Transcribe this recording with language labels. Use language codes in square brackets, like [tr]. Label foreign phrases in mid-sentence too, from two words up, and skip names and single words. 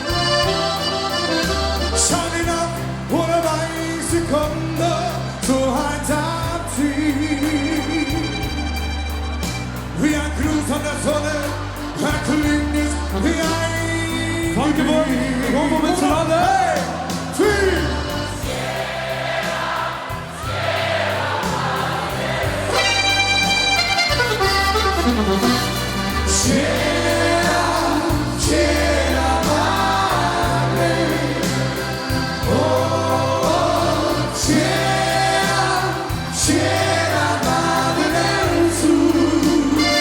[de] Schauen hinab, wo der weiße Kondor so halt abzieht. Wie ein Gruß von der Sonne, verklingt es wie ein Danke, Wollen wir miteinander? [en] Hey! Three! [es] Sierra, Sierra Madre. Oh, Sierra, Sierra Madre del Sur.